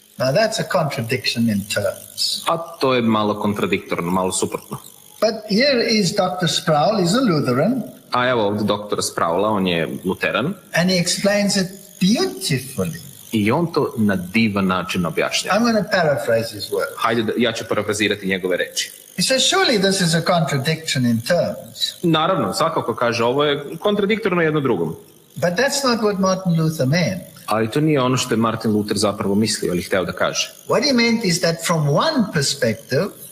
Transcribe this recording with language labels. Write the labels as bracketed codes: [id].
[en] Now that's a contradiction in terms. [sr] A to je malo kontradiktorno, malo suprotno. [en] But here is Dr. Sproul, he's a Lutheran. [sr] A evo ovdje doktora Sproula, on je luteran. [en] And he explains it beautifully. [sr] I on to na divan način objašnjava. [en] I'm going to paraphrase his words. [sr] Hajde, ja ću parafrazirati njegove reči. [en] He says, surely this is a contradiction in terms. [sr] Naravno, svakako kaže, ovo je kontradiktorno jedno drugom. [en] But that's not what Martin Luther meant. [sr] Ali to nije ono što je Martin Luther zapravo mislio ili hteo da kaže. [en] What he meant is that from one perspective,